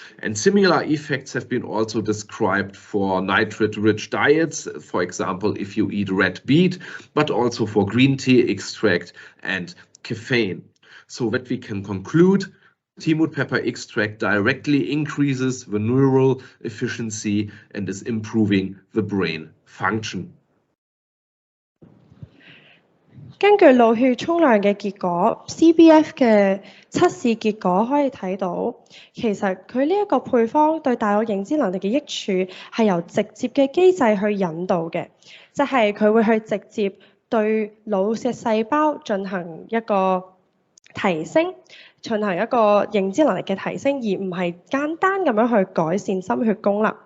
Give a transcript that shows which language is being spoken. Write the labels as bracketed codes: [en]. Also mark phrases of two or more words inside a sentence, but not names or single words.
[en] And similar effects have been also described for nitrate-rich diets, for example, if you eat red beet, but also for green tea extract and caffeine. So that we can conclude, Timut pepper extract directly increases the neural efficiency and is improving the brain function. [yue] 根據腦血沖量嘅結果 ，CBF 嘅測試結果可以睇到，其實佢呢一個配方對大腦認知能力嘅益處係由直接嘅機制去引導嘅，就係佢會去直接對腦嘅細胞進行一個提升，進行一個認知能力嘅提升，而唔係簡單咁樣去改善心血功能。